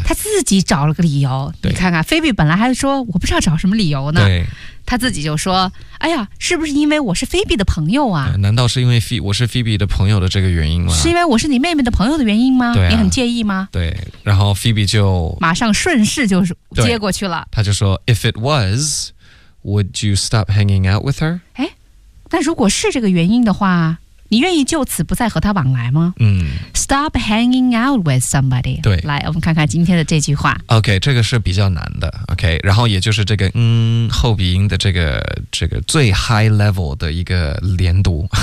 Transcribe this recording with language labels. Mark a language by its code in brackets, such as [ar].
[zh] 他自己找了个理由。你看看，菲比本来还说，我不知道找什么理由呢。对。他自己就说，哎呀，是不是因为我是菲比的朋友啊？难道是因为我是菲比的朋友的这个原因吗？是因为我是你妹妹的朋友的原因吗？对、啊。你很介意吗？对。然后菲比就马上顺势就接过去了。他就说 [en] ,If it was, would you stop hanging out with her? [zh] 哎，那如果是这个原因的话，你愿意就此不再和他往来吗？嗯 [en] ，Stop hanging out with somebody。 [zh] 对，来，我们看看今天的这句话。 OK， 这个是比较难的。OK， 然后也就是这个嗯后鼻音的这个最 high level 的一个连读。